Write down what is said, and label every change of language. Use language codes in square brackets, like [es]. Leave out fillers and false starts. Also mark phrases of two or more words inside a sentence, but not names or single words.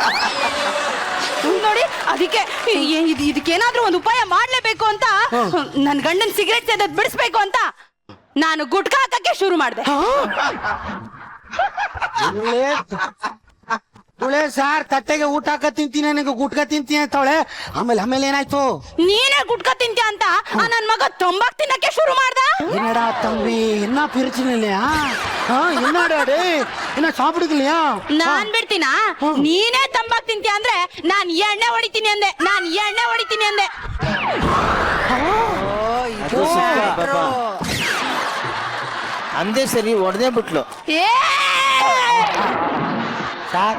[kn] ನೋಡಿ, ಅದಕ್ಕೆ ಇದಕ್ಕೇನಾದ್ರೂ ಒಂದು ಉಪಾಯ ಮಾಡ್ಲೇಬೇಕು ಅಂತ, ನನ್ ಗಂಡನ್ ಸಿಗರೇಟ್ ಸೇದೋದ್ ಬಿಡಿಸ್ಬೇಕು ಅಂತ ನಾನು ಗುಟ್ಕಾ ಹಾಕಕ್ಕೆ ಶುರು ಮಾಡಿದೆ. ತುಳೆ ಸಾರ್ ತಟ್ಟೆಗೆ ಊಟ ಹಾಕ ತಿಂತೀನಿ, ನನಗೆ ಗುಟ್ಕ ತಿಂತೀನಿ ಅಂತಾವಳೆ. ಆಮೇಲೆ ಏನಾಯ್ತು? ನೀನೇ ಗುಟ್ಕಾ ತಿಂತೀಯ ಅಂತ ನನ್ ಮಗ ತಂಬಾಕ್ ತಿನ್ನಕ್ಕೆ ಶುರು ಮಾಡ್ದ. [ta] என்னடா தம்பி, என்ன பிரச்சனை இல்லையா? என்னடாடே, என்ன சாப்பிடுக்கலையா? [kn] ನಾನ್ ಬಿಡ್ತೀನ? ನೀನೇ ತಂಬಾಕ್ ತಿಂತೀಯ ಅಂದ್ರೆ ನಾನ್ ಎಣ್ಣೆ ಹೊಡಿತೀನಿ ಅಂದೆ. ಅಂದೇ ಸರಿ ಹೊಡೆದೇ ಬಿಟ್ಲು. ಏ ಸಾರ್